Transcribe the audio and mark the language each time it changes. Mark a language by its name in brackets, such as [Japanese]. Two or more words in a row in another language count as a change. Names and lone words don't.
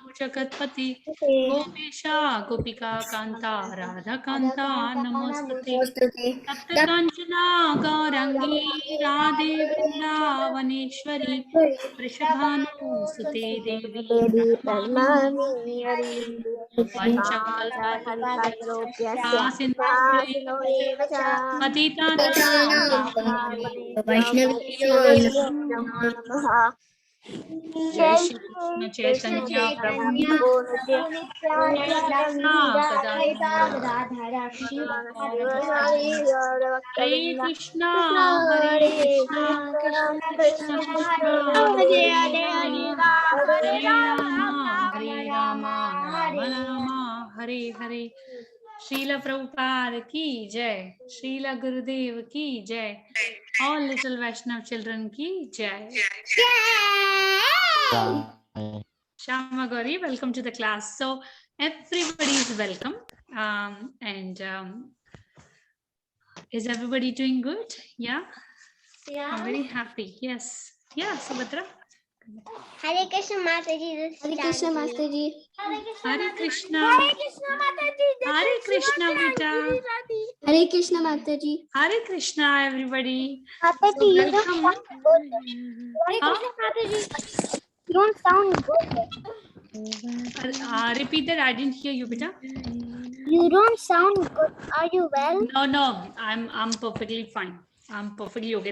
[Sanskrit] जगत्पति गोपेशा गोपिका कान्ता राधा कान्ता नमोस्तुते तप्त काञ्चना गौरङ्गी राधे वृन्दावनेश्वरी वृषभानुसुते देवी प्रणमामि वञ्चाकल्पतरुभ्यश्च सिन्धुभ्यैव च पतितानां वैष्णवेभ्यो नमो नमः। जय श्री कृष्ण चैतन्य प्रभु हरे कृष्णा हरे कृष्णा कृष्ण कृष्ण हरे राम राम राम हरे हरे। [Hindi] श्रील प्रभुपाद की जय, श्रील गुरुदेव की जय, [English] all little Vaishnav children [Hindi] की जय। [English] Shama Gauri, welcome to the class. So everybody is welcome, and is everybody doing good? Yeah, I'm very happy. Yes, yeah. Subhadra. [Hindi] हरे कृष्ण माताजी. हरे कृष्ण मास्टर जी. हरे कृष्ण. हरे कृष्ण माताजी. हरे कृष्ण, बेटा. हरे कृष्ण मास्टर जी. हरे कृष्ण, [English] everybody. Mataji, you welcome. Krishna Mataji. You don't sound good. Repeat that. I didn't hear you, beta. You don't sound good. Are you well? No. I'm perfectly fine. I'm perfectly okay.